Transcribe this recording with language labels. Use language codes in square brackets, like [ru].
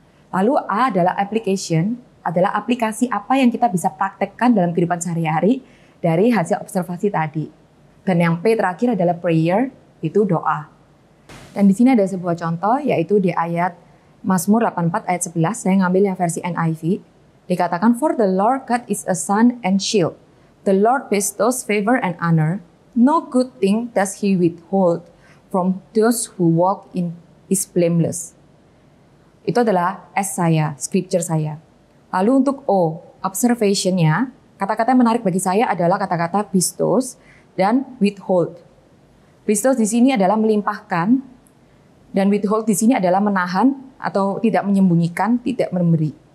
[id] Lalu A adalah application, adalah aplikasi apa yang kita bisa praktekkan dalam kehidupan sehari-hari dari hasil observasi tadi. Dan yang P terakhir adalah prayer, itu doa. Dan di sini ada sebuah contoh, yaitu di ayat Mazmur 84 ayat 11, saya ngambil yang versi NIV. Dikatakan, [en] "For the Lord God is a sun and shield. The Lord bestows favor and honor. No good thing does he withhold from those who walk in his blameless." [id] Itu adalah S saya, scripture saya. Lalu untuk O, observation-nya, kata-kata yang menarik bagi saya adalah kata-kata bestows dan withhold. Bestows di sini adalah melimpahkan, dan withhold di sini adalah menahan atau tidak menyembunyikan, tidak memberi.